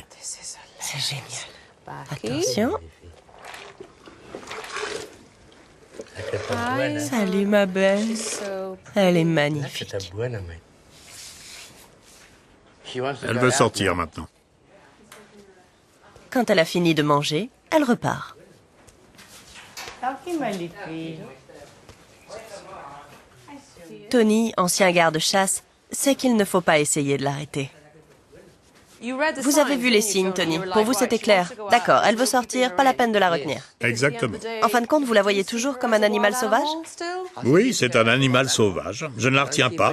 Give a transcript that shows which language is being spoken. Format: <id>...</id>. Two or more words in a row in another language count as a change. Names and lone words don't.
<fr>C'est génial. Attention. Salut, ma belle. Elle est magnifique. Elle veut sortir maintenant. Quand elle a fini de manger, elle repart.</fr> <af>Dankie, mijn liefie.</af> <fr>Tony, ancien garde-chasse, sait qu'il ne faut pas essayer de l'arrêter. Vous avez vu les signes, Tony. Pour vous, c'était clair. D'accord, elle veut sortir, pas la peine de la retenir. Exactement. En fin de compte, vous la voyez toujours comme un animal sauvage? Oui, c'est un animal sauvage. Je ne la retiens pas.</fr>